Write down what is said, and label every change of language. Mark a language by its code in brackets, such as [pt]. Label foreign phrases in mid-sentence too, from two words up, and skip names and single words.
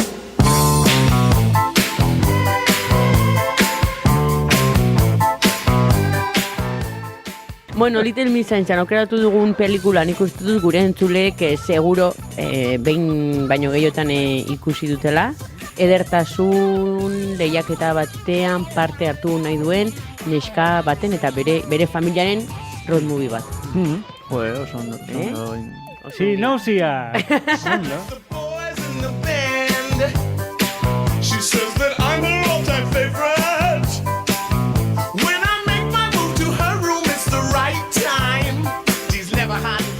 [eu] Bueno, Little Miss Sunshine, aukeratu dugun pelikulan ikustu dut gure entzulek seguro behin baino gehiotan ikusi dutela. Edertasun lehiaketa batean parte hartu nahi duen neska baten eta bere familiaren road movie bat. Oso ondo. Sí, nauzia! [en] She says that I'm her all-time favorite. When I make my move to her room, it's the right time. She's never had